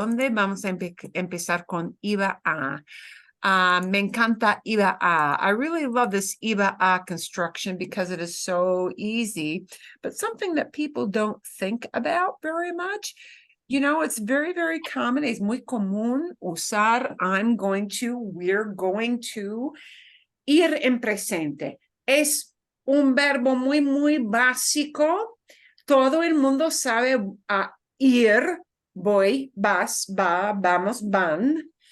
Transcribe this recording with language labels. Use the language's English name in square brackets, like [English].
[Spanish] Vamos a empezar con iba a. Me encanta iba a. [English] I really love this iba a construction because it is so easy, but something that people don't think about very much. You know, it's very, very common. [Spanish] Es muy común usar [English] I'm going to, we're going to, [Spanish] ir en presente. Es un verbo muy, muy básico. Todo el mundo sabe ir, voy, vas, va, vamos, van.